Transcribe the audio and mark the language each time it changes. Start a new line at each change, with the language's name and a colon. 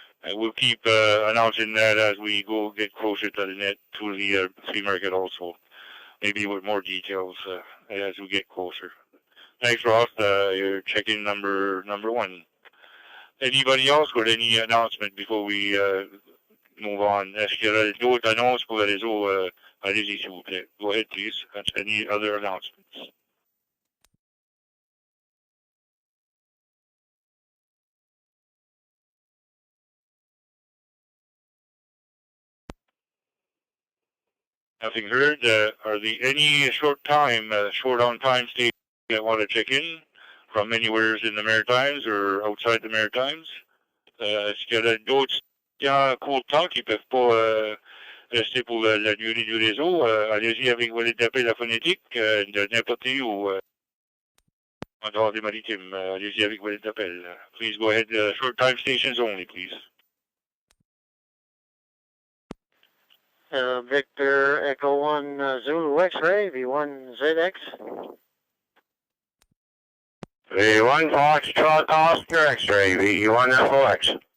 English: We'll keep announcing that as we get closer to the net, to the flea market also, maybe with more details as we get closer. Thanks, Ross. Your check-in number 1. Anybody else with any announcement before we move on?
French: Est-ce qu'il y a d'autres annonces pour le réseau? Allez-y, s'il vous plaît.
English: Go ahead, please. Any other announcements? Nothing heard. Are there any short on time stations that want to check in from anywhere in the Maritimes or outside the Maritimes?
French: Est-ce qu'il y a d'autres clients court temps qui ne peuvent pas rester pour la durée du réseau? Allez-y avec vos lettres d'appel à phonétique de n'importe où en dehors des maritimes. Allez-y avec vos lettres d'appel.
English: Please go ahead. Short time stations only, please. Victor Echo 1 Zulu X-Ray, V1ZX. V1 Foxtrot Oscar X-Ray, V1 FOX.